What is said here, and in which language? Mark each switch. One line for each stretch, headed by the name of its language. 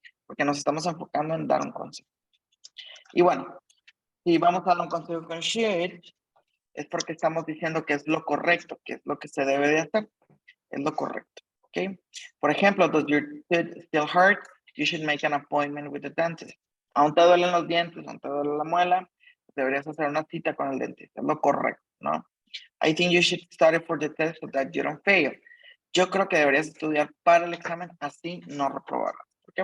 Spanish: Porque nos estamos enfocando en dar un consejo. Y bueno, si vamos a dar un consejo con should, es porque estamos diciendo que es lo correcto, que es lo que se debe de hacer, es lo correcto, ¿ok? Por ejemplo,
English: does your tooth still hurt? You should make an appointment with the dentist.
Spanish: Aún te duelen los dientes, aún te duele la muela, deberías hacer una cita con el dentista, es lo correcto, ¿no?
English: I think you should study for the test so that you don't fail.
Spanish: Yo creo que deberías estudiar para el examen, así no reprobarás. ¿Por qué?